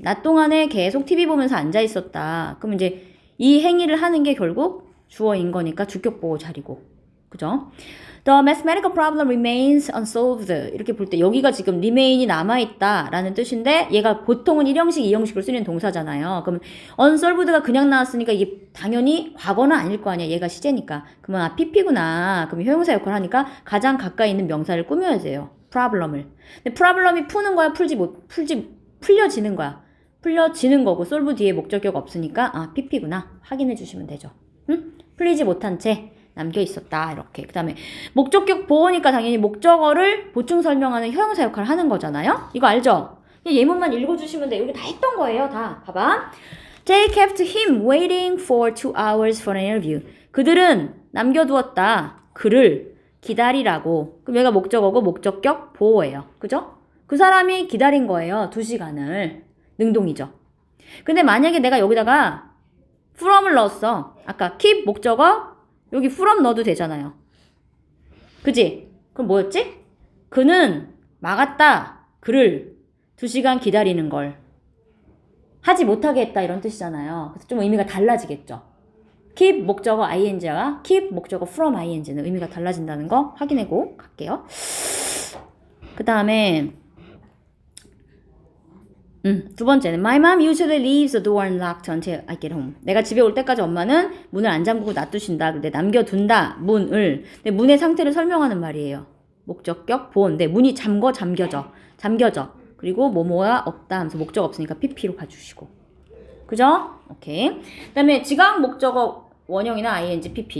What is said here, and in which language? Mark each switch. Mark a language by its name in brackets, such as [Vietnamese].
[Korean] 낮 동안에 계속 TV 보면서 앉아 있었다. 그럼 이제 이 행위를 하는 게 결국 주어인 거니까 주격보호 자리고. 그죠? [English] The mathematical problem remains unsolved. [Korean] 이렇게 볼 때 여기가 지금 remain이 남아있다 라는 뜻인데 얘가 보통은 1형식, 2형식으로 쓰는 동사잖아요. 그럼 unsolved가 그냥 나왔으니까 이게 당연히 과거는 아닐 거 아니야. 얘가 시제니까. 그러면 아, PP구나. 그럼 형용사 역할을 하니까 가장 가까이 있는 명사를 꾸며야 돼요. problem을. 근데 problem이 푸는 거야? 풀려지는 거야? 풀려지는 거고 solve 뒤에 목적격 없으니까 아, PP구나. 확인해 주시면 되죠. 응? 풀리지 못한 채 남겨 있었다 이렇게. 그 다음에 목적격 보어니까 당연히 목적어를 보충 설명하는 형용사 역할을 하는 거잖아요. 이거 알죠? 그냥 예문만 읽어주시면 돼. 여기 다 했던 거예요. 다 봐봐. [English] They kept him waiting for 2 hours for an interview. [Korean] 그들은 남겨두었다 그를 기다리라고. 그럼 얘가 목적어고 목적격 보어예요. 그죠? 그 사람이 기다린 거예요. 2시간을. 능동이죠. 근데 만약에 내가 여기다가 from을 넣었어. 아까 keep 목적어 여기 from 넣어도 되잖아요. 그지? 그럼 뭐였지? 그는 막았다. 그를 2시간 기다리는 걸. 하지 못하게 했다 이런 뜻이잖아요. 그래서 좀 의미가 달라지겠죠. keep 목적어 ing와 keep 목적어 from ing는 의미가 달라진다는 거 확인하고 갈게요. 그 다음에 두 번째는 [English] My mom usually leaves the door unlocked until I get home. [Korean] 내가 집에 올 때까지 엄마는 문을 안 잠그고 놔두신다. 근데 남겨둔다. 문을. 근데 문의 상태를 설명하는 말이에요. 목적격 보온. 네, 문이 잠겨져. 그리고 뭐뭐가 없다 하면서 목적 없으니까 PP로 가주시고. 그죠? 오케이. 그 다음에 지각 목적어 원형이나 ing, PP.